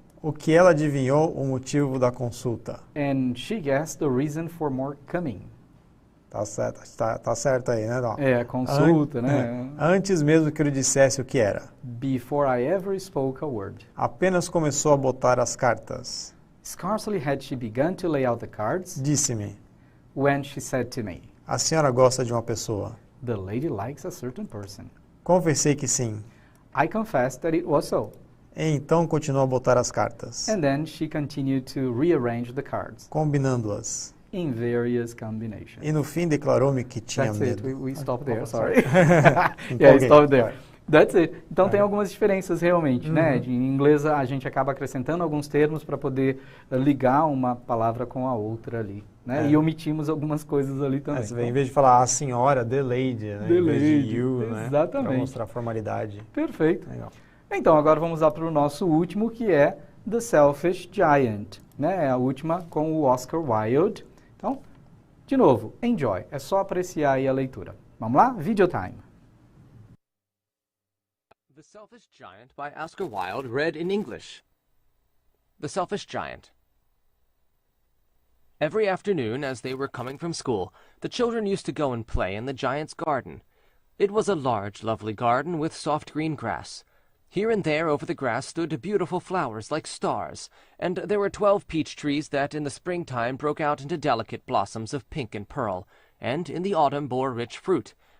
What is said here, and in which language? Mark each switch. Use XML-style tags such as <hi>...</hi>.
<pt>O que ela adivinhou o motivo da consulta.</pt> <en>And she guessed the reason for more coming.</en> <pt>Tá certo aí, né, Dó? A consulta, né? Antes mesmo que eu lhe dissesse o que era.</pt> <en>Before I ever spoke a word.</en> <pt>Apenas começou a botar as cartas.</pt> <en>Scarcely had she begun to lay out the cards.</en> <pt>Disse-me.</pt> <en>When she said to me.</en> <pt>A senhora gosta de uma pessoa.</pt> <en>The lady likes a certain person.</en> <pt>Confessei que sim.</pt> <en>I confessed that it was so.</en> <pt>E então continuou a botar as cartas.</pt> <en>And then she continued to rearrange the cards.</en> <pt>Combinando-as.</pt> <en>In various combinations.</en> <pt>E no fim declarou-me que tinha</pt> <en>That's</en> <pt>medo.</pt> <en>it. We stopped there, sorry. Yeah, stop there. That's it.</en> <pt>Então tem algumas diferenças realmente, né? Em inglês a gente acaba acrescentando alguns termos para poder ligar uma palavra com a outra ali, né? E omitimos algumas coisas ali também. Em vez de falar a senhora, the lady, né?</pt> <en>The</en> <pt>em vez</pt> <en>lady,</en> <pt>de you, né? exatamente. Para mostrar a formalidade. Perfeito. Legal. Então agora vamos lá para o nosso último, que é The Selfish Giant, né? É a última com o Oscar Wilde. Então, de novo, enjoy. É só apreciar aí a leitura. Vamos lá?</pt> <en>Video time. The Selfish Giant by Oscar Wilde, read in English. the Selfish Giant. Every afternoon, as they were coming from school, the children used to go and play in the giant's garden. It was a large, lovely garden with soft green grass. Here and there over the grass stood beautiful flowers like stars, and there were 12 peach trees that in the springtime broke out into delicate blossoms of pink and pearl, and in the autumn bore rich fruit.</en>